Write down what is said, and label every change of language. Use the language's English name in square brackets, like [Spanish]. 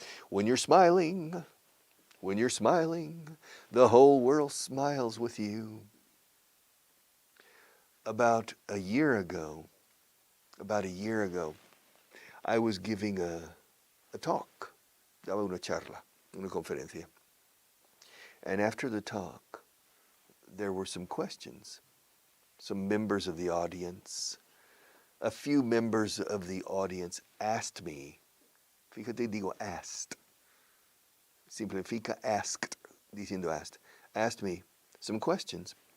[English] When you're smiling, the whole world smiles with you. About a year ago, I was giving a talk. [Spanish] Daba una charla, una conferencia. [English] And after the talk, there were some questions. Some members of the audience, a few members of the audience asked me, [Spanish] fíjate, digo asked, simplifica asked, diciendo [English] asked me some questions.